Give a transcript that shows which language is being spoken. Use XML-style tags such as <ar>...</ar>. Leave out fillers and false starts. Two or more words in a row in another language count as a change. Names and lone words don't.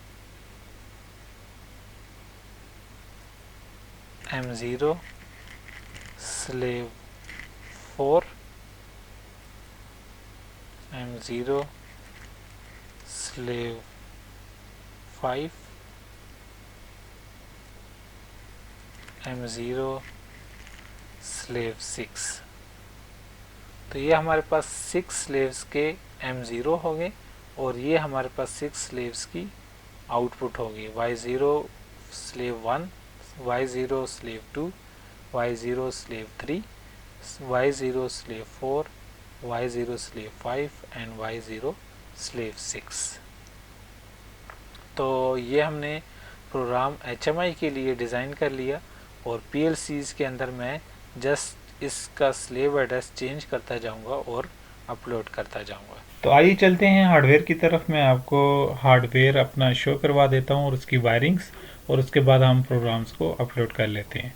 <en>M0 slave 4 M0 slave 5 M0 slave 6।</en> <hi>तो ये हमारे पास 6 स्लेव्स के M0 हो गए और ये हमारे पास 6 स्लेव्स की आउटपुट होगी</hi> <en>Y0 slave 1 Y0 slave 2 Y0 slave 3 Y0 slave 4 Y0 slave 5 and Y0 slave 6.</en> <hi>तो ये हमने</hi> <en>program HMI</en> <hi>के लिए डिज़ाइन कर लिया और PLCs के अंदर मैं जस्ट इसका</hi> <en>slave address change</en> <hi>करता जाऊंगा और अपलोड करता जाऊंगा। तो आइए चलते हैं हार्डवेयर की तरफ। मैं आपको हार्डवेयर अपना शो करवा देता हूं और उसकी वायरिंग्स, और उसके बाद हम प्रोग्राम्स को अपलोड कर लेते हैं।</hi>